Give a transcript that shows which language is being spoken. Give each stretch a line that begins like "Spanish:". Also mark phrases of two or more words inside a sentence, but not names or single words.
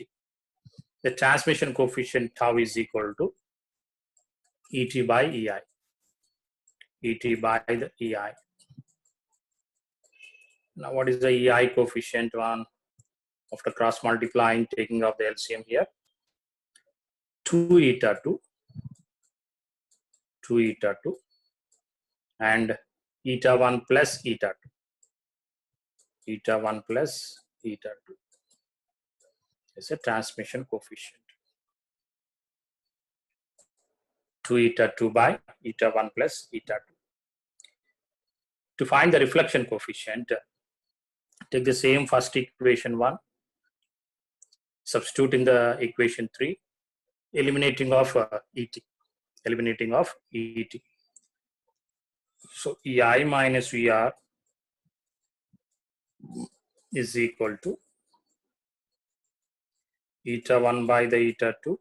English: The transmission coefficient tau is equal to ET by EI. ET by the EI. Now what is the EI coefficient one? After cross multiplying, taking off the LCM here. 2 eta 2. 2 eta 2. And eta 1 plus eta 2. Eta 1 plus eta 2 is a transmission coefficient. 2 eta 2 by eta 1 plus eta 2. To find the reflection coefficient, take the same first equation 1, substitute in the equation 3, eliminating of ET. Eliminating of ET. So EI minus ER is equal to eta 1 by the eta 2.